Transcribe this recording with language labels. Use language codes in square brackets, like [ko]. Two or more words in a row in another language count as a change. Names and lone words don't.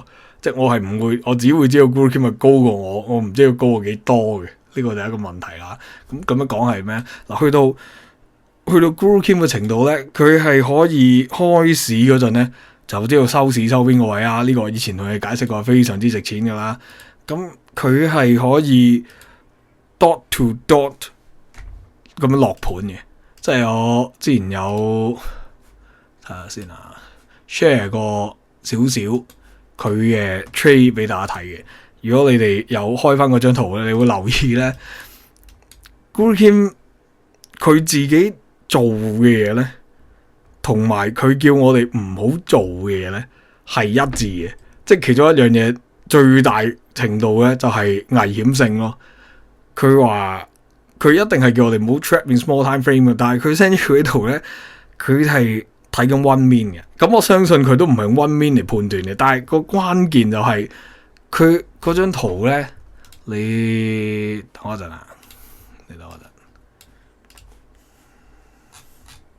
[yue] 即係我係唔會，我只會知道 Guru Kim 係高過我唔知道高過幾多嘅，呢個就係一個問題啦。咁樣講係咩？嗱，去到 Guru Kim 嘅程度咧，佢係可以開市嗰陣咧，就知道收市收邊個位啊。呢個以前同你解釋過，非常之值錢噶啦。咁佢係可以 [en] dot to dot [yue] 咁樣落盤嘅，即係我之前有睇下先啊 ，share 過少少。佢嘅 trade 俾大家睇嘅，如果你哋有開翻嗰張圖咧，你會留意咧 Guru Kim 佢自己做嘅嘢咧，同埋佢叫我哋唔好做嘅嘢咧係一致嘅，即係其中一樣嘢最大程度咧就係危險性咯。佢話佢一定係叫我哋唔好 [en] trap in small time frame [yue] 嘅，但係佢 send 咗佢喺度咧，佢係。睇緊 [en] one min [yue] 嘅，咁我相信佢都唔係用 [en] one min [yue] 嚟判斷嘅，但係個關鍵就係佢嗰張圖咧，你等我一陣啊，你等我一陣。